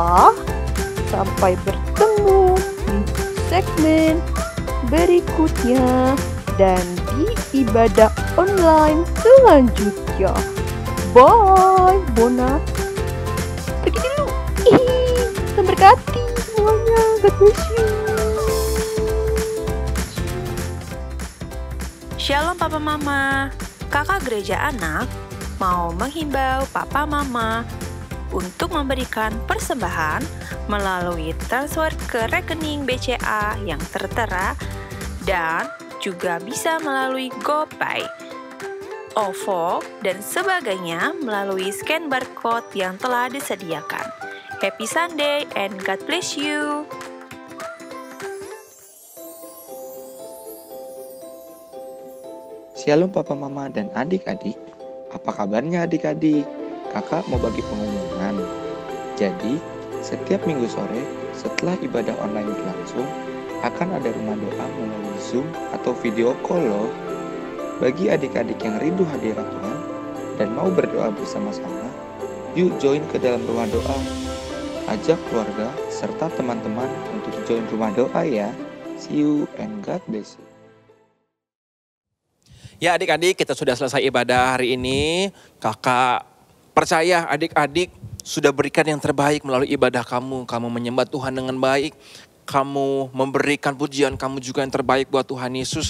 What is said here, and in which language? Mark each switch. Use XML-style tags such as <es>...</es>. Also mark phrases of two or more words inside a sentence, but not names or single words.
<id>Sampai bertemu di segmen berikutnya dan di ibadah online selanjutnya. Bye, Bona. Pergi dulu. Tuhan berkati semuanya.</id> <en>God bless you.</en> <id>Shalom Papa Mama. Kakak Gereja Anak mau menghimbau Papa Mama untuk memberikan persembahan melalui transfer ke rekening BCA yang tertera dan juga bisa melalui GoPay, OVO, dan sebagainya melalui scan barcode yang telah disediakan.</id> <en>Happy Sunday and God bless you.</en> <id>Shalom Papa Mama dan adik-adik. Apa kabarnya adik-adik? Kakak mau bagi pengumuman. Jadi, setiap minggu sore setelah ibadah online berlangsung, akan ada rumah doa melalui Zoom atau</id> <en>video call</en> <id>loh. Bagi adik-adik yang rindu hadirat Tuhan dan mau berdoa bersama-sama, yuk join ke dalam rumah doa. Ajak keluarga serta teman-teman untuk join rumah doa ya.</id> <en>See you and God bless you.</en> <id>Ya adik-adik, kita sudah selesai ibadah hari ini. Kakak percaya adik-adik sudah berikan yang terbaik melalui ibadah kamu. Kamu menyembah Tuhan dengan baik. Kamu memberikan pujian kamu juga yang terbaik buat Tuhan Yesus.</id>